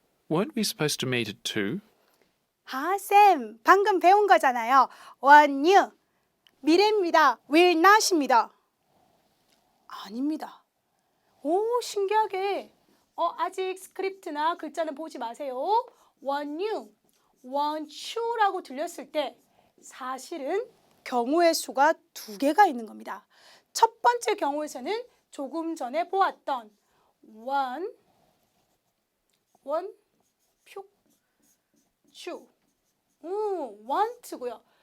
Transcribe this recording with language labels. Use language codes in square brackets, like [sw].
[en] Weren't we supposed to meet at 2? [ko] 아, 쌤, 방금 배운 거잖아요. want you, 미래입니다. will not입니다. 아닙니다. 오, 신기하게. 아직 스크립트나 글자는 보지 마세요. want you, want you라고 들렸을 때 사실은 경우의 수가 2개가 있는 겁니다. 첫 번째 경우에서는 조금 전에 보았던 want, you, want고요.